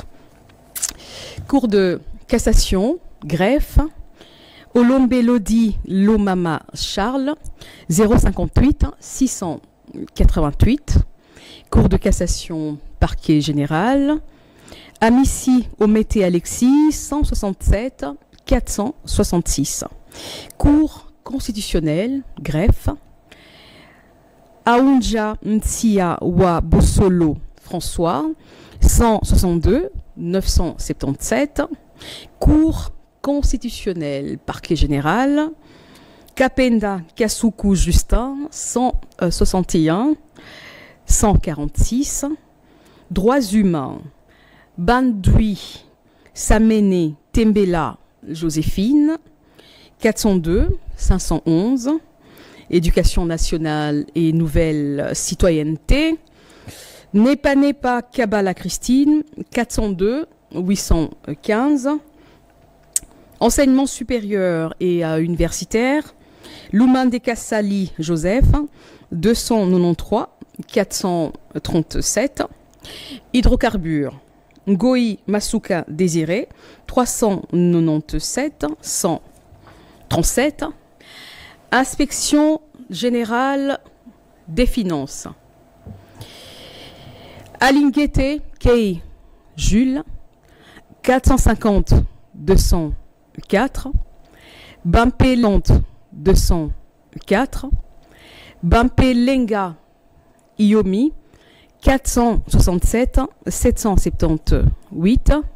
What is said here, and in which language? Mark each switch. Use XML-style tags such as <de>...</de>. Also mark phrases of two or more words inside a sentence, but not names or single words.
<fr>Cour de cassation, greffe, Olombe Lodi Lomama Charles, 058 688. Cour de cassation, parquet général, Amici Omété Alexis, 167 466. Cour constitutionnelle, greffe, Aounja Ntia Wa Bosolo François, 162 977. Cour constitutionnelle, parquet général, Kapenda Kasuku Justin, 161 146. Droits humains, Bandui Samene Tembela Joséphine, 402 511. Éducation nationale et nouvelle citoyenneté, Nepa Kabala Christine, 402 815. Enseignement supérieur et universitaire, Lumande Kassali Joseph, 293 437. Hydrocarbures, Ngoi Masuka Désiré, 397 137. Inspection générale des finances, Alinguete Kei Jules, 450 204. Bampeland 204, Bampelenga Iomi 467 778,</fr>